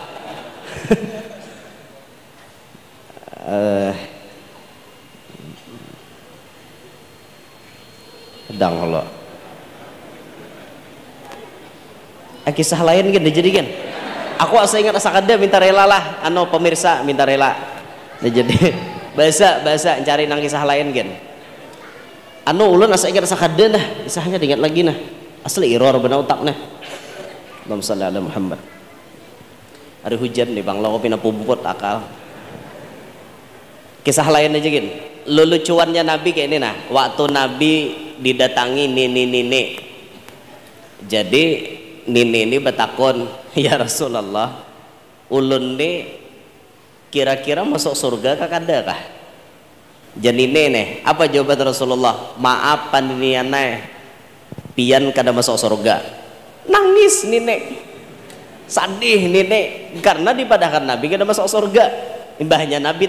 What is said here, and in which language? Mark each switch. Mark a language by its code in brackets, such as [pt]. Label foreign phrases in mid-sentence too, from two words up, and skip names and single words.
[bjn] Sedang Allah kisah lain kan dijadikan aku asa ingat asa kada minta rela lah pemirsa minta rela jadi bahasa cari nang kisah lain kan anu ulun asa ingat sakade nah isahnya diingat lagi nah asli error benar otak nah. [ar] اللهم صل على محمد. [bjn] Hari hujan nih bang lo pina pumput akal. Kisah lain aja gin lelucuannya Nabi kayak ini nah waktu Nabi didatangi nini jadi nini betakon ya Rasulullah ulun nih kira-kira masuk surga kakada kah jadi nih apa jawaban Rasulullah maaf pandiniana pian kada masuk surga nangis nini sadih nini karena dipadahkan Nabi kada masuk surga mbahnya Nabi